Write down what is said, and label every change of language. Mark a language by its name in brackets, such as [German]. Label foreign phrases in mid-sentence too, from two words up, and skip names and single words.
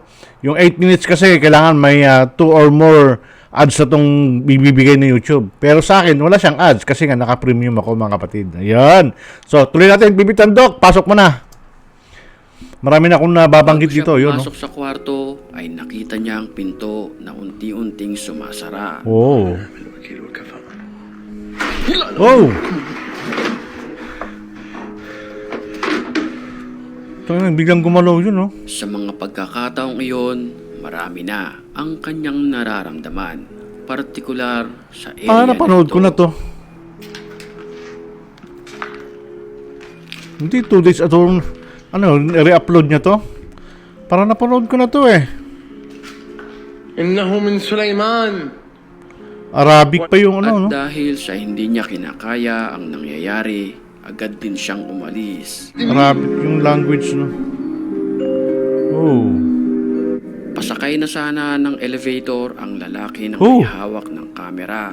[Filipino] Yung 8 minutes kasi kailangan may [English] 2 or more ads [Filipino] na itong bibigay ng YouTube. Pero sa akin, wala siyang ads kasi nga naka-premium ako, mga kapatid. Ayan. So tuloy natin, Pipoy Tandok, pasok mo na. Marami na akong nababanggit dito. Bago siya Yun, no? pumasok sa kwarto, ay nakita niya ang pinto na unti-unting sumasara. Oh. [Arabic] الوكيل وكفى. [Filipino] Oh! Biglang gumalaw yun, no? Sa mga pagkakataong iyon, marami na ang kanyang nararamdaman, partikular sa area Napanood ko na to. Hindi [English] 2 days ago, [Filipino] re-upload niya to? Para napanood ko na to eh. [Arabic] إنه من سليمان. [Filipino] Arabic pa yung At no? dahil sa hindi niya kinakaya ang nangyayari, agad din siyang umalis. Arabic yung language, no? Oh. Pasakay na sana ng elevator ang lalaki na Oh. may hawak ng kamera.